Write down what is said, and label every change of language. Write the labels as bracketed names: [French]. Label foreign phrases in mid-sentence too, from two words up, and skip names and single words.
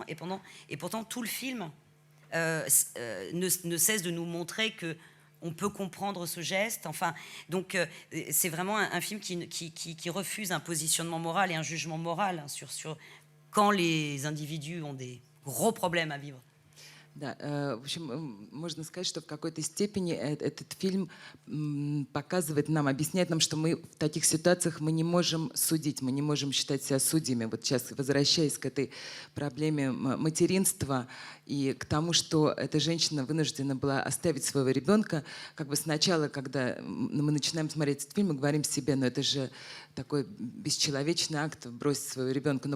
[French] Et pourtant, tout le film ne cesse de nous montrer que on peut comprendre ce geste. Enfin, donc, c'est vraiment un film qui refuse un positionnement moral et un jugement moral sur quand les individus ont des gros problèmes à vivre. [Russian] Да, в общем, можно сказать, что в какой-то степени этот фильм показывает нам, объясняет нам, что мы в таких ситуациях мы не можем судить, мы не можем считать себя судьями. Вот сейчас, возвращаясь к этой проблеме материнства и к тому, что эта женщина вынуждена была оставить своего ребенка, как бы сначала, когда мы начинаем смотреть этот фильм, мы говорим себе, ну это же такой бесчеловечный акт бросить своего ребенка.